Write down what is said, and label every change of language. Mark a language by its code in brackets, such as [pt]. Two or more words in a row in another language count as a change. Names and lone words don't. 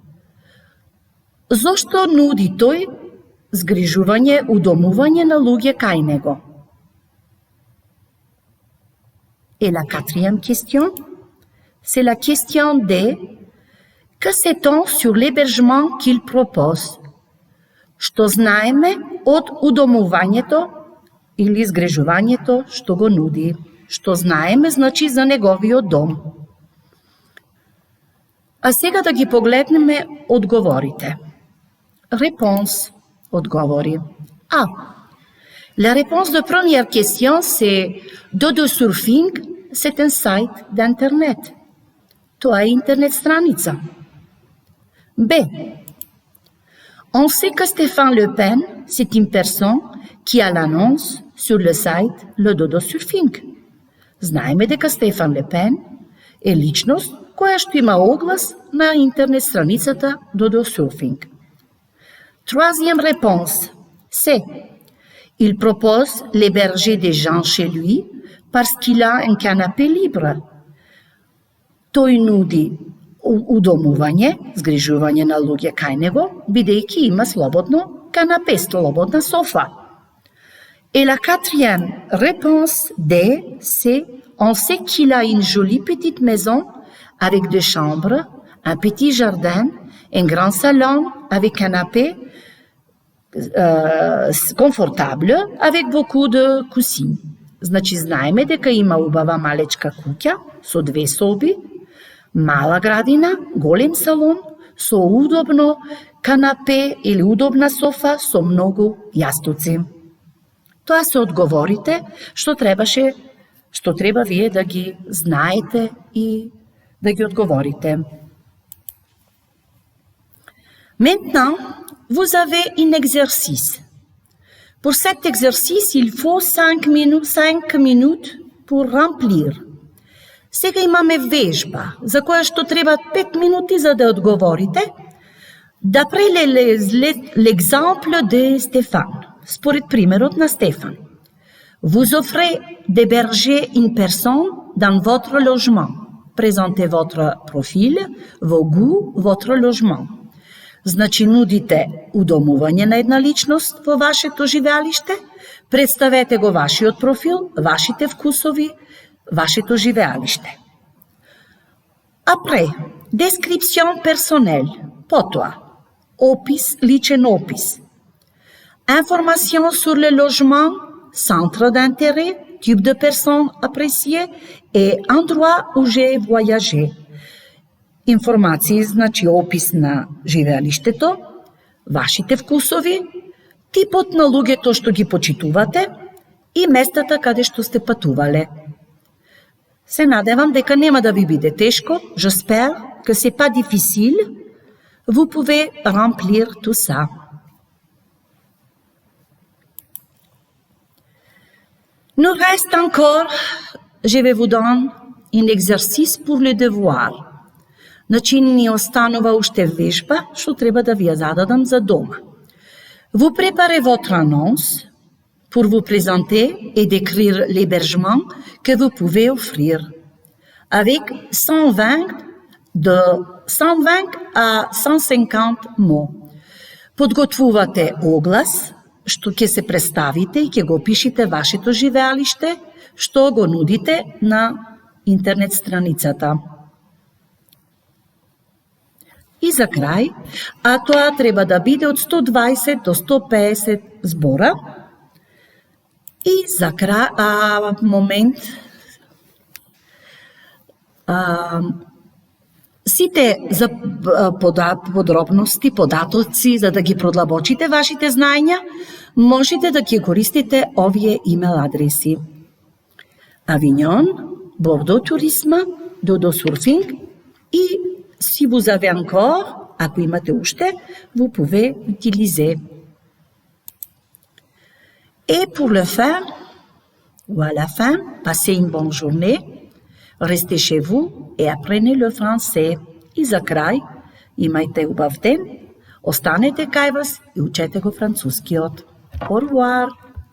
[mk] Зошто нуди тој згрижување, удомување на луѓе кај него? [fr] Et la quatrième question, c'est la question D. Que sait-on sur l'hébergement qu'il propose? [mk] Што знаеме од удомувањето или згрижувањето што го нуди? Што знаеме, значи, за неговиот дом. А сега да ги погледнеме одговорите. [fr] Réponse, odgovori. A. La réponse de première question, c'est Dodo Surfing, c'est un site d'internet. [mk] Тоа е интернет страница. [fr] B. On sait que Stéphane Le Pen, c'est une personne qui a l'annonce sur le site Le Dodo Surfing. [mk] Знаеме дека Стефан Ле Пен е личност која што има оглас на интернет страницата Dodo Surfing. [fr] Troisième réponse, c'est il propose l'héberger des gens chez lui parce qu'il a un canapé libre. [mk] Тој нуди удомување, згрижување на луѓе кај него, бидејќи има слободно канапе, слободна софа. [fr] Et la quatrième réponse D, c'est on sait qu'il a une jolie petite maison avec deux chambres, un petit jardin, un grand salon avec canapé confortable avec beaucoup de coussins. [mk] Значи знаеме дека има убава малечка куќа со две соби, мала градина, голем салон, со удобно канапе или удобна софа со многу јастуци. Тоа се одговорите што треба вие да ги знаете и да ги одговорите. [fr] Maintenant, vous avez un exercice. Pour cet exercice, il faut 5 minutes pour remplir. [mk] Сега имаме вежба, за која што треба 5 минути за да одговорите. [fr] D'après l'exemple de Stéphane, [mk] според примерот на Стефан. [fr] Vous offrez d'héberger une personne dans votre logement. Présentez votre profil, vos goûts, votre logement. [mk] Значи нудите удомување на една личност во вашето живеалиште, представете го вашиот профил, вашите вкусови, вашето живеалиште. [fr] Après, description personnelle. [mk] Потоа, личен опис. [fr] Information sur le logement, centre d'intérêt, type de personne appréciée et endroit où j'ai voyagé. [mk] Информации, значи опис на живеалиштето, вашите вкусови, типот на луѓето што ги почитувате и местата каде што сте патувале. Се надевам дека нема да ви биде тешко. [fr] J'espère que c'est pas difficile. Vous pouvez remplir tout ça. Nous reste encore, je vais vous donner un exercice pour le devoir. [mk] Значи ни останува уште вежба што треба да ви ја зададам за дома. [fr] Vous préparez votre annonce pour vous présenter et décrire l'hébergement que vous pouvez offrir. Avec 120 à 150 mots. [mk] Подготвувате оглас, што ќе се представите и ќе го опишите вашето живеалиште, што го нудите на интернет страницата. И за крај, а тоа треба да биде од 120 до 150 збора. И за крај, сите за подробности, податоци, за да ги продлабочите вашите знаења, можете да ги користите овие имейл адреси. [fr] Avignon, Bordeaux Tourisme, Dodo Surfing и si vous avez encore, [mk] ако имате уште, [fr] vous pouvez utiliser. Et pour le fin, ou à la fin, passez une bonne journée, restez chez vous et apprenez le français. [mk] И за крај, имајте убав ден, останете кај вас и учете го францускиот. [fr] Au revoir!